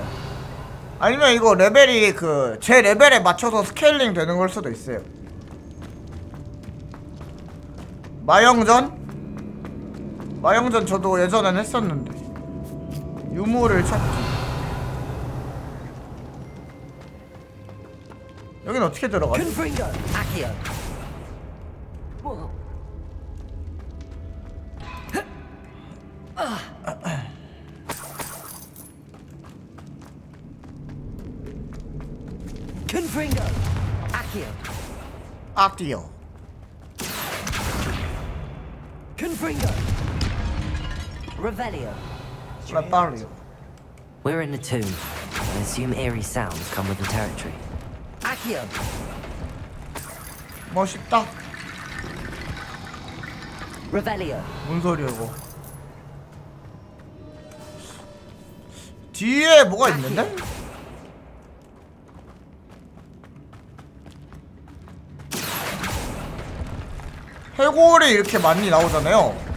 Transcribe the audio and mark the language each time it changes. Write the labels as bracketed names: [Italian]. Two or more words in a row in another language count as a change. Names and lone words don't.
[Korean] 아니면 이거 레벨이 그 제 레벨에 맞춰서 스케일링 되는 걸 수도 있어요. 마영전 저도 예전엔 했었는데. 유물을 찾기. 여긴 어떻게 들어가지? Confringo. Accio. Confringo. Accio. 악디오. Confringo. Revelio. 빨리요. [English] We're in a tomb. I assume eerie sounds come with the territory. [Korean] Accio. 멋있다. Revelio. 뭔 소리야 이거? 뒤에 뭐가 있는데? 해골이 이렇게 많이 나오잖아요.